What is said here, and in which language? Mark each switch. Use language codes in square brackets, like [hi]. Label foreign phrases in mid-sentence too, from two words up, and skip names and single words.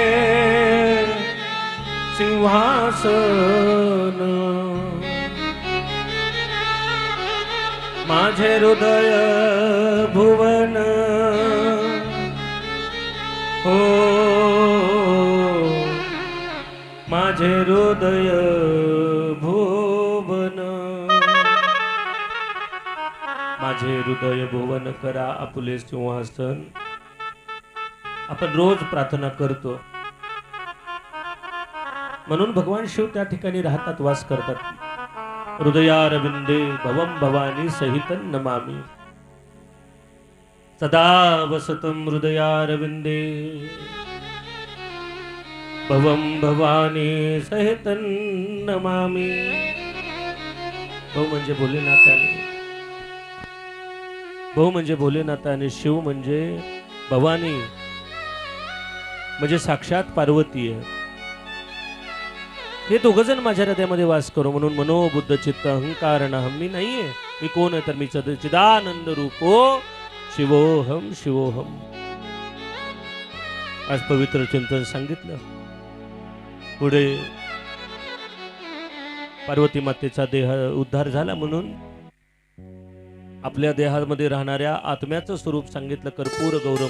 [mr] सिंहासन माझे हृदय भुवन हो माझे हृदय भुवन माझे हृदय भुवन करा आपुले सिंहासन. आपण रोज प्रार्थना करतो म्हणून भगवान शिव त्या ठिकाणी राहतात, वास करतात. [sa] हृदयारविंदे भवम भवानी सहितं नमामि सदा वसतं हृदयारविंदे भवम भवानी सहितं नमामि. [mr] भाऊ म्हणजे भोलेनाथाने, भाऊ म्हणजे भोलेनाथाने, शिव म्हणजे भवानी म्हणजे साक्षात पार्वती आहे. हे दोघ जण माझ्या हृदयामध्ये वास करो. म्हणून [sa] मनो बुद्ध चित्त अहंकार नाहम, [mr] मी नाहीये. मी कोण आहे तर मी [sa] चिदानंद रूपो शिवोहम शिवोहम. [mr] आज पवित्र चिंतन सांगितलं. पुढे पार्वती मातेचा देह उद्धार झाला म्हणून आपल्या देहामध्ये राहणाऱ्या आत्म्याचं स्वरूप सांगितलं, [sa] कर्पूर गौरम.